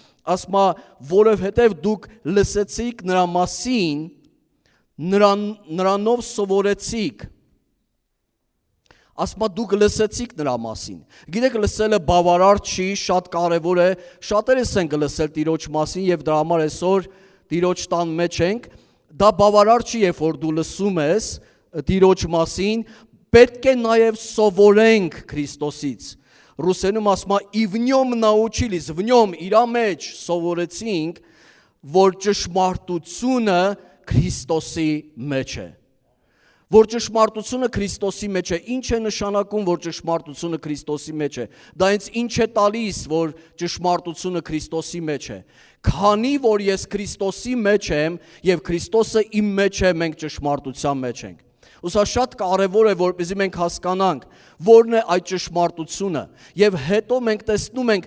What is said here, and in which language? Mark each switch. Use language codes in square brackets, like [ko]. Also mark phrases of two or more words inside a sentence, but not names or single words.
[hy] որովհետև դուք լսեցիք նրա մասին, նրանով սովորեցիք, ասում դուք լսեցիք նրա մասին։ Գիտեք, լսելը բավարար չի, շատ կարևոր է, շատերս ենք լսել Տիրոջ մասին եւ դրա համար այսօր Տիրոջ տան մեջ ենք, դա բավարար չի, երբ որ դու լսում ես Տիրոջ մասին, պետք է նաեւ սովորենք Քրիստոսից։ Ռուսերենում ասում է [ru] «И в нем научились», в нем [hy] իրա մեջ սովորեցինք, որ ճշմարտությունը Քրիստոսի մեջ է։ որ ճշմարտությունը Քրիստոսի մեջ է։ Ինչ է նշանակում, որ ճշմարտությունը Քրիստոսի մեջ է։ Դա ինձ ինչ է տալիս, որ ճշմարտությունը Քրիստոսի մեջ է։ Քանի որ ես Քրիստոսի մեջ եմ եւ Քրիստոսը իմ մեջ է, մենք ճշմարտության մեջ ենք։ Ուսա շատ կարևոր է, որպեսզի մենք հասկանանք, որն է այդ ճշմարտությունը, եւ հետո մենք տեսնում ենք